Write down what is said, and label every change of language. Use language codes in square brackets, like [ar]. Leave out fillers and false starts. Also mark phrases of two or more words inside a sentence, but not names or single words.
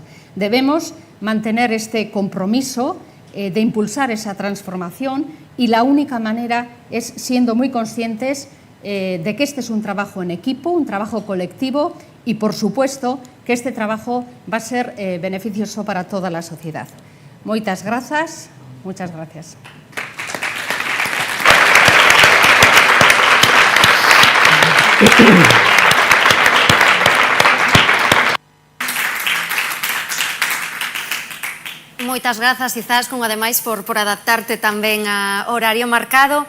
[es] Debemos mantener este compromiso de impulsar esa transformación y la única manera es siendo muy conscientes de que este es un trabajo en equipo, un trabajo colectivo y, por supuesto, que este trabajo va a ser beneficioso para toda la sociedad. [gl] Moitas grazas, [es] muchas gracias. [gl] Moitas grazas, Izaskun, ademais por adaptarte tamén ao horario marcado.